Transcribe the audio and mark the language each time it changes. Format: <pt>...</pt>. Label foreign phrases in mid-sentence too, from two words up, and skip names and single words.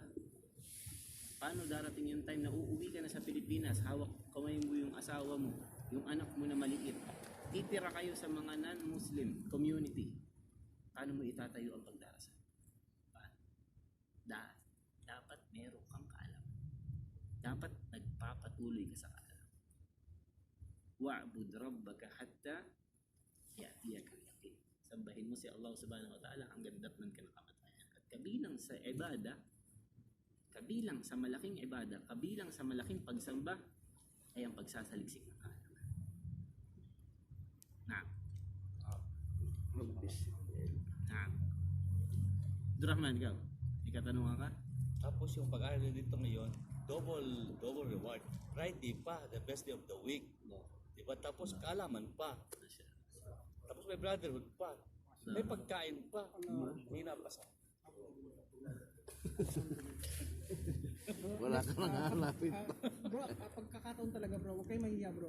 <tl>Paano darating yung time na uuwi ka na sa Pilipinas, hawak kamay mo yung asawa mo, yung anak mo na maliit, titira kayo sa mga</tl> <en>non-Muslim community,</en> <tl>paano mo itatayo ang pagdarasal? Paano? Dapat meron kang kaalaman. Dapat nagpapatuloy ka sa kaalaman.</tl> <ar>واعبد ربك حتى يأتيك اليقين.</ar> <tl>Sambahin mo si Allah</tl> <ar>سبحانه وتعالى</ar> <tl>hanggang datnan ka ng kamatayan. At kabilang sa ibada, kabilang sa malaking ibada, kabilang sa malaking pagsamba, ay ang pagsasaliksik ng kaalaman. Abdurrahman, ikaw, ikatanungan ka? Tapos yung pag-aaral dito ngayon,</tl> <en>double reward.</en> <tl>Friday pa,</tl> <en>the best day of the week.</en> <tl>Diba? Tapos kaalaman pa. Tapos may brotherhood pa. May pagkain pa. Hindi na basa. Wala ka nang hanapin. Bro, pagkakataon talaga bro, huwag kayo mahiya bro.</tl>